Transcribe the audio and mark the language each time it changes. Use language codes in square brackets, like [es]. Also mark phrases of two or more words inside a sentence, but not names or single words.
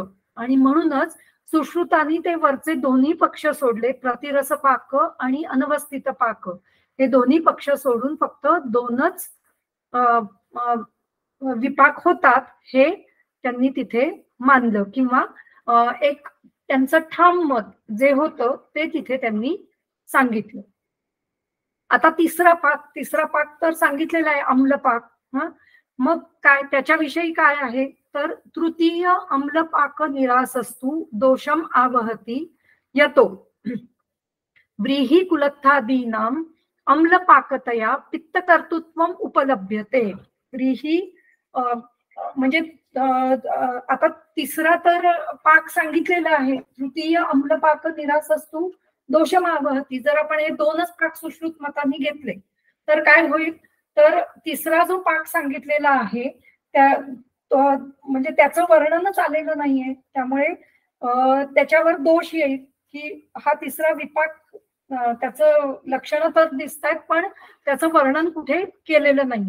[mr] आणि म्हणूनच सुश्रुतांनी ते वरचे दोन्ही पक्ष सोडले, प्रतिरस पाक आणि अनवस्थित पाक, हे दोन्ही पक्ष सोडून फक्त दोनच विपाक होतात हे त्यांनी तिथे मानलं, किंवा एक त्यांचं ठाम मत जे होतं ते तिथे त्यांनी सांगितलं. आता तिसरा पाक तर सांगितलेला आहे, आम्लपाक. मग काय त्याच्याविषयी काय आहे, तर [sa] तृतीय अम्लपाक निरासस्तु दोषम आवहती यतो व्रीहि कुलत्थादीनाम अम्लपाकतया पित्तकर्तृत्वम उपलभ्यते. [mr] व्रीहि म्हणजे आता तिसरा तर पाक सांगितलेला आहे, [sa] तृतीय अम्लपाक निरासस्तु दोषम आवहती. [mr] जर आपण हे दोनच पाक सुश्रुत मतांनी घेतले तर काय होईल, तर तिसरा जो पाक सांगितलेला आहे त्या म्हणजे त्याचं वर्णनच आलेलं नाहीये, त्यामुळे त्याच्यावर दोष येईल की हा तिसरा विपाक त्याचं लक्षणं तर दिसत आहेत पण त्याचं वर्णन कुठे केलेलं नाही.